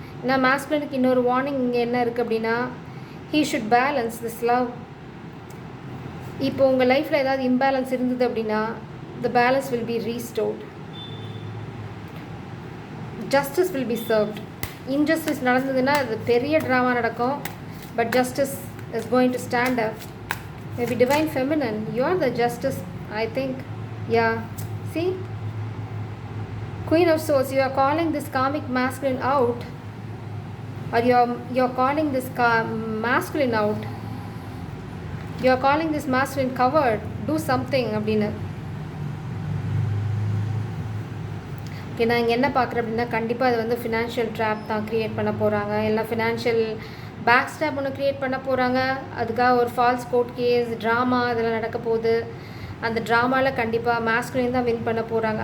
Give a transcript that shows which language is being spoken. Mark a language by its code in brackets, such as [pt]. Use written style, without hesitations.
[ta] நான் மாஸ்குலினுக்கு இன்னொரு வார்னிங் இங்கே என்ன இருக்குது அப்படின்னா [en] He should balance this love. [ta] இப்போ உங்கள் லைஃப்பில் ஏதாவது இம்பேலன்ஸ் இருந்தது அப்படின்னா [en] The balance will be restored. Justice will be served. [ta] Injustice நடந்ததுன்னா அது பெரிய ட்ராமா நடக்கும். [en] But justice is going to stand up. Maybe divine feminine, you are the justice, I think. Yeah, see, Queen of Swords, you are calling this karmic masculine out, or you're calling this masculine out, you are calling this masculine covered, do something அப்படினு. [ta] Okay, நான் இங்கே என்ன பார்க்குறேன் அப்படின்னா கண்டிப்பாக அது வந்து financial drop தான் க்ரியேட் பண்ண போகிறாங்க, இல்லை ஃபினான்ஷியல் பேக் ஸ்டாப் ஒன்று க்ரியேட் பண்ண போகிறாங்க. அதுக்காக ஒரு ஃபால்ஸ் கோர்ட் கேஸ், ட்ராமா இதெல்லாம் நடக்க போகுது. அந்த ட்ராமாவில் கண்டிப்பாக மாஸ்குலின் தான் வின் பண்ண போகிறாங்க.